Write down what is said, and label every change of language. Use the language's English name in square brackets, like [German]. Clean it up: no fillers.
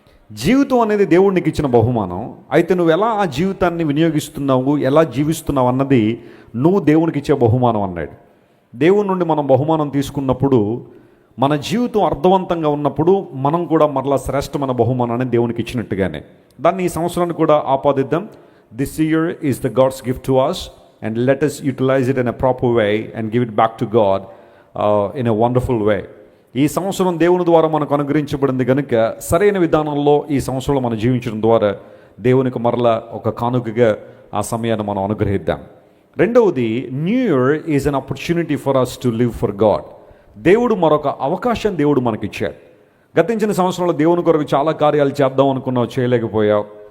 [Telugu] జీవితం అనేది దేవుడికి ఇచ్చిన బహుమానం. అయితే నువ్వు ఎలా ఆ జీవితాన్ని వినియోగిస్తున్నావు, ఎలా జీవిస్తున్నావు అన్నది నువ్వు దేవునికి ఇచ్చే బహుమానం అన్నాడు. దేవుని నుండి మనం బహుమానం తీసుకున్నప్పుడు, మన జీవితం అర్థవంతంగా ఉన్నప్పుడు మనం కూడా మరలా శ్రేష్టమైన బహుమానాన్ని దేవునికి ఇచ్చినట్టుగానే దాన్ని ఈ సంవత్సరాన్ని కూడా ఆపాదిద్దాం. [English] This year is the God's gift to us and let us utilize it in a proper way and give it back to God in a wonderful way. [Telugu] ఈ సంవత్సరం దేవుని ద్వారా మనకు అనుగ్రహించబడింది కనుక సరైన విధానంలో ఈ సంవత్సరంలో మనం జీవించడం ద్వారా దేవునికి మరలా ఒక కానుకగా ఆ సమయాన్ని మనం అనుగ్రహిద్దాం. [English] రెండవది, new year is an opportunity for us to live for God. [Telugu] దేవుడు మరొక అవకాశం దేవుడు మనకిచ్చాడు. గతించిన సంవత్సరంలో దేవుని కొరకు చాలా కార్యాలు చేద్దాం అనుకున్నావు, చేయలేకపోయావు.